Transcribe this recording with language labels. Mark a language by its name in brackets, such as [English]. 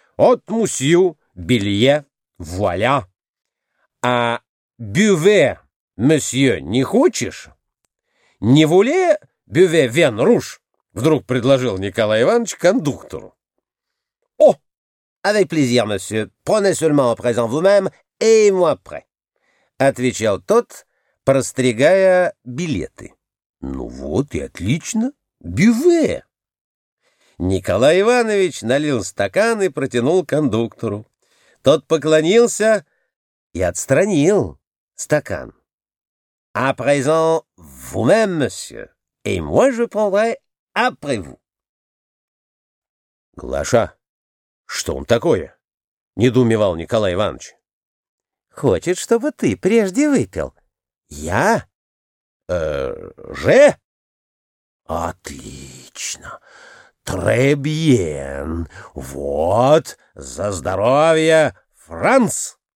[Russian] От мусью, белье, вуаля. А бюве, мусье, не хочешь? Не вуле, бюве, вен, руш?» Вдруг предложил Николай Иванович кондуктору. [French] «О! Avec plaisir, monsieur. Prenez seulement à présent vous-même et moi après», [Russian] отвечал тот, простригая билеты. «Ну вот и отлично. Бюве!» Николай Иванович налил стакан и протянул кондуктору. Тот поклонился и отстранил стакан. [French] «À présent vous-même, monsieur, et moi je prendrai après vous». [Russian] «Глаша, что он такое?» — недоумевал Николай Иванович. «Хочет, чтобы ты прежде выпил. Я?» «Же?» «Отлично! Требьен! Вот! За здоровье, Франц!»